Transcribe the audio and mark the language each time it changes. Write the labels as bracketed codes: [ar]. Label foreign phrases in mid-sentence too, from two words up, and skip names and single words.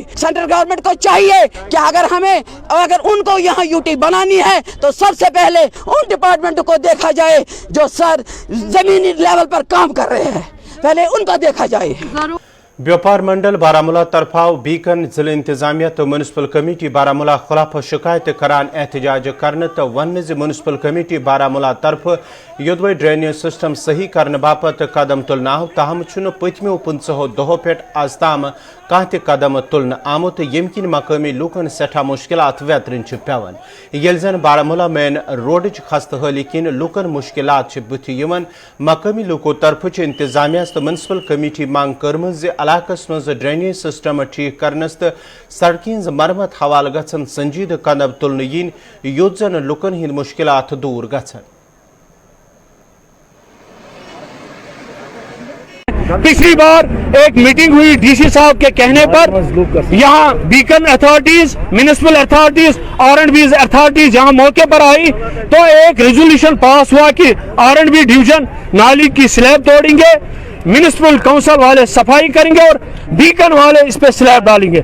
[en] central government [hi] को चाहिए कि अगर उनको यहाँ यूटी बनानी है तो सबसे पहले उन डिपार्टमेंट को देखा जाए जो सर जमीनी लेवल पर काम कर रहे हैं, पहले उनको देखा जाए। [ks] व्यापार मंडल बारामूला तरफाव बीकन जिले इंतजामिया तो म्यूनसिपल कमेटी बारामूला खिलाफ शिकायत करान एहतजाज करने तो वन म्यूनसिपल कमेटी बारामूला तरफ योदवे [en] drainage system [ks] सही करने बापत कदम तुलना ताहम पतमो 50 दहो पे आज ताम कह कदम तुलन आमुत यम किन मकामी लूकन सठा मुश्किलात व्यतरन पेवन येल जन बारामूला मेन रोड खस्त हाली किन लूकन मुश्किलात बुथ यमन मकामी लूको तरफ इंतजामिया तो म्यूनसिपल कमेटी मांग कर्म इलाकस मज [en] drainage system [ks] ठीक करनस तो सड़कें मरम्मत हवाल गन संजीद कदम तुलन yin योत जन लूकन हिंद मुश्किलात दूर गन। [hi] पिछली बार एक मीटिंग हुई डीसी साहब के कहने पर, यहाँ बीकन अथॉरिटीज, [en] municipal authorities, [hi] R&B अथॉरिटीज यहाँ मौके पर आई तो एक [en] resolution pass [hi] हुआ कि R&B डिवीजन नाली की स्लैब तोड़ेंगे, [en] municipal council [hi] वाले सफाई करेंगे और बीकन वाले इस पे स्लैब डालेंगे।